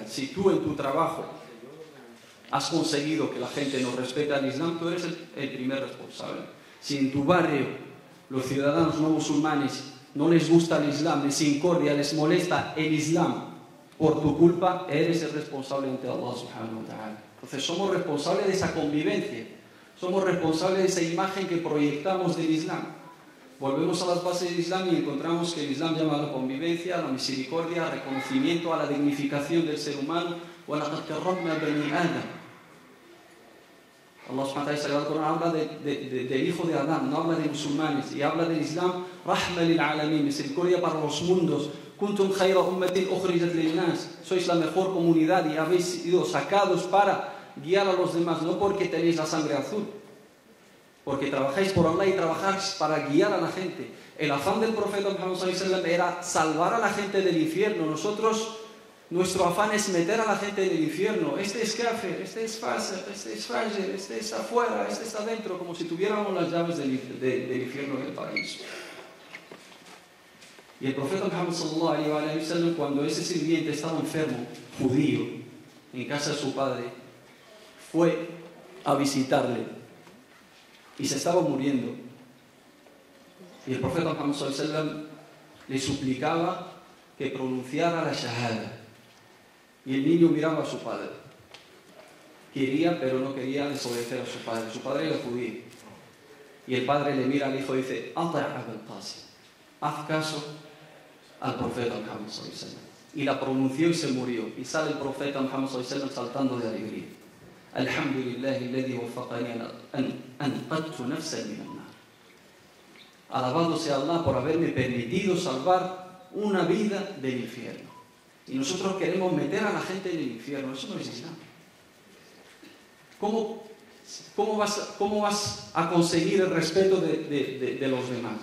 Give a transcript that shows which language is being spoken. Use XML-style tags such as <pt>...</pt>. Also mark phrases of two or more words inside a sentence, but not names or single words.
<es>Si tú en tu trabajo has conseguido que la gente no respete al Islam, tú eres el primer responsable. Si en tu barrio los ciudadanos no musulmanes no les gusta el Islam, les incordia, les molesta el Islam, por tu culpa eres el responsable ante Allah</es> <ar>سبحانه وتعالى.</ar> <es>Entonces somos responsables de esa convivencia, somos responsables de esa imagen que proyectamos del Islam. Volvemos a las bases del Islam y encontramos que el Islam llama a la convivencia, a la misericordia, al reconocimiento, a la dignificación del ser humano.</es> <ar>وَلَقَدْ كَرَّمْنَا بَنِي آدَمَ.</ar> <es>Allah</es> <ar>سبحانه وتعالى</ar> <es>habla del hijo de Adán, no habla de musulmanes, y habla del Islam,</es> <ar>رحمة للعالمين,</ar> <es>misericordia para los mundos.</es> <ar>كنتم خير أمة أخرجت للناس.</ar> <es>Sois la mejor comunidad y habéis sido sacados para guiar a los demás, no porque tenéis la sangre azul, porque trabajáis por Allah y trabajáis para guiar a la gente. El afán del profeta Muhammad</es> <ar>صلى الله عليه وسلم</ar> <es>era salvar a la gente del infierno. Nosotros, nuestro afán es meter a la gente en el infierno. Este es kafir, este es fácil, este es frágil, este está afuera, este está adentro, como si tuviéramos las llaves del infierno del paraíso. Y el profeta Muhammad</es> <ar>صلى الله عليه وسلم,</ar> <es>cuando ese sirviente estaba enfermo, judío, en casa de su padre, fue a visitarle y se estaba muriendo. Y el profeta Muhammad</es> <ar>صلى الله عليه وسلم</ar> <es>le suplicaba que pronunciara la shahada. Y el niño miraba a su padre. Quería, pero no quería desobedecer a su padre. Su padre era judío. Y el padre le mira al hijo y dice: haz caso al profeta Muhammad</es> <ar>صلى الله عليه وسلم.</ar> <es>Y la pronunció y se murió. Y sale el profeta Muhammad</es> <ar>صلى الله عليه وسلم</ar> <es>saltando de alegría.</es> <ar>الحمد لله الذي وفقني أن أنقذت نفسا من النار.</ar> <es>Alabado sea Allah por haberme permitido salvar una vida del infierno. Y nosotros queremos meter a la gente en el infierno. Eso no es Islam. ¿Cómo vas a conseguir el respeto de los demás?</es>